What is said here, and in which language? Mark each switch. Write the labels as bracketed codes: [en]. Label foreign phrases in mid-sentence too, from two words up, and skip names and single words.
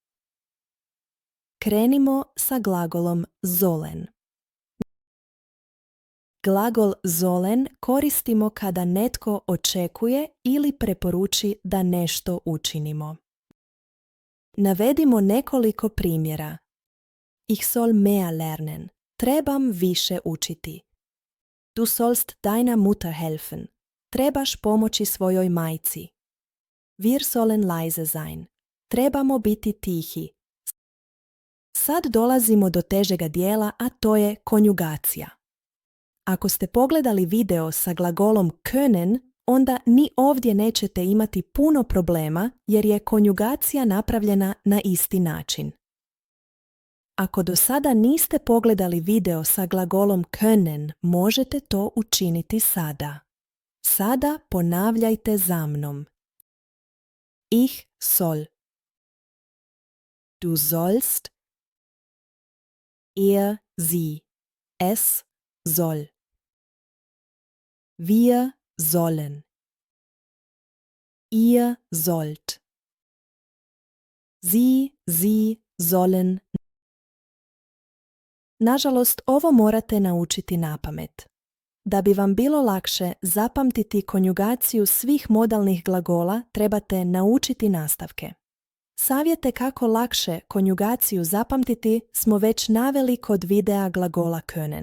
[hr] Krenimo sa glagolom sollen. Glagol sollen koristimo kada netko očekuje ili preporuči da nešto učinimo. Navedimo nekoliko primjera. [de] Ich soll mehr lernen. [hr] Trebam više učiti. [de] Du sollst deiner Mutter helfen. [hr] Trebaš pomoći svojoj majci. [de] Wir sollen leise sein. [hr] Trebamo biti tihi. Sad dolazimo do težega dijela, a to je konjugacija. Ako ste pogledali video sa glagolom können, onda ni ovdje nećete imati puno problema jer je konjugacija napravljena na isti način. Ako do sada niste pogledali video sa glagolom können, možete to učiniti sada. Sada ponavljajte za mnom. [de] Ich soll. Du sollst. Er, sie. Es soll. Wir sollen. Ihr sollt. Sie sollen. [hr] Nažalost, ovo morate naučiti napamet. Da bi vam bilo lakše zapamtiti konjugaciju svih modalnih glagola, trebate naučiti nastavke. Savjete kako lakše konjugaciju zapamtiti smo već naveli kod videa glagola können.